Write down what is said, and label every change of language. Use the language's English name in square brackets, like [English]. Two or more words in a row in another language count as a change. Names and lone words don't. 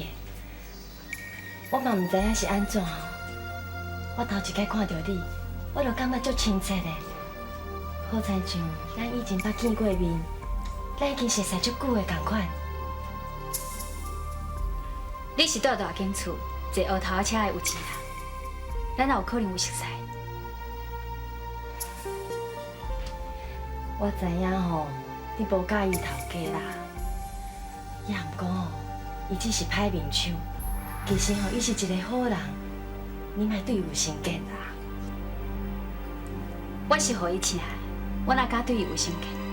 [Min Nan Chinese] 我嘛毋知影是安怎，我头一摆看到你，我就感觉足亲切的，好亲像咱以前捌见过面，咱已经熟识足久的同款。你是住大间厝，坐后头车的有钱人，咱哪有可能有熟识？我知影吼，你无介意头家啦，也毋过吼，伊只是歹面相。其实吼，伊是一个好人，你莫对伊有成见啦。我是互伊请来，我哪敢对伊有成见？